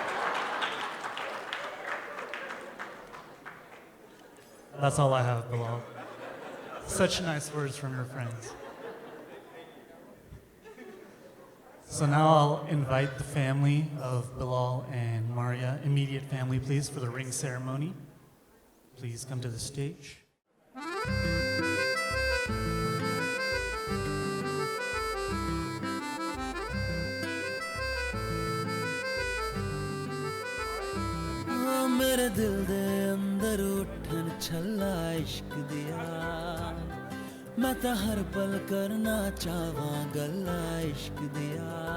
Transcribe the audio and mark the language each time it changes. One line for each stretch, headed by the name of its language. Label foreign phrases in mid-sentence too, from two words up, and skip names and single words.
English: That's all I have, Bilal. Such nice words from your friends. So now I'll invite the family of Bilal and Maria, immediate family, please, for the ring ceremony. Please come to the stage.
Punjabi: ਮੇਰੇ ਦਿਲ ਦੇ ਅੰਦਰ ਉੱਠਣ ਛੱਲਾਂ ਇਸ਼ਕ ਦੀਆਂ ਮੈਂ ਤਾਂ ਹਰ ਪਲ ਕਰਨਾ ਚਾਹਵਾਂ ਗੱਲਾਂ ਇਸ਼ਕ ਦੀਆਂ